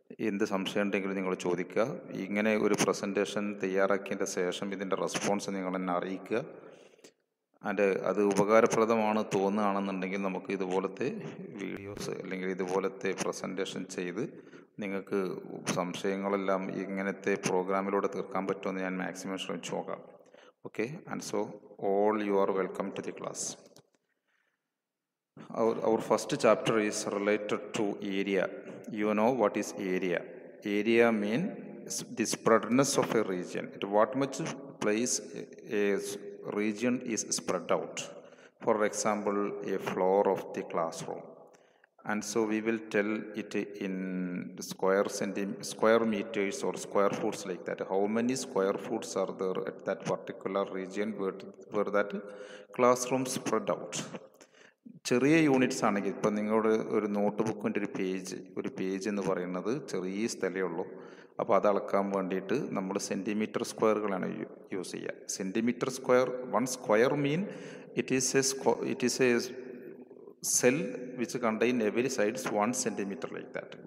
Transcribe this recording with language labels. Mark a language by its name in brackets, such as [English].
[Malayalam] എന്ത് സംശയം ഉണ്ടെങ്കിലും നിങ്ങൾ ചോദിക്കുക. ഇങ്ങനെ ഒരു പ്രസൻറ്റേഷൻ തയ്യാറാക്കിയതിൻ്റെ ശേഷം ഇതിൻ്റെ റെസ്പോൺസ് നിങ്ങൾ എന്നെ അറിയിക്കുക. അത് ഉപകാരപ്രദമാണ് തോന്നുകയാണെന്നുണ്ടെങ്കിൽ നമുക്ക് ഇതുപോലത്തെ വീഡിയോസ് അല്ലെങ്കിൽ ഇതുപോലത്തെ പ്രസൻറ്റേഷൻ ചെയ്ത് നിങ്ങൾക്ക് സംശയങ്ങളെല്ലാം ഇങ്ങനത്തെ പ്രോഗ്രാമിലൂടെ തീർക്കാൻ പറ്റുമെന്ന് ഞാൻ മാക്സിമം ശ്രമിച്ചു നോക്കാം. [English] Okay, and so all you are welcome to the class. Our first chapter is related to area. You know what is area? Area means the spreadness of a region. At what much place a region is spread out. For example, a floor of the classroom. And so we will tell it in square meters or square foot like that. How many square foot are there at that particular region where that classroom spread out. [Malayalam] ചെറിയ units ആണെങ്കിൽ ഇപ്പം നിങ്ങളുടെ ഒരു not ബുക്കിൻ്റെ ഒരു page എന്ന് പറയുന്നത് ചെറിയ സ്ഥലമേ ഉള്ളൂ. അപ്പോൾ അത് അളക്കാൻ വേണ്ടിയിട്ട് നമ്മൾ സെൻറ്റിമീറ്റർ സ്ക്വയറുകളാണ് യൂസ് ചെയ്യുക. [English] Centimetre square, one square mean it is a cell which contain every sides 1 centimetre like that.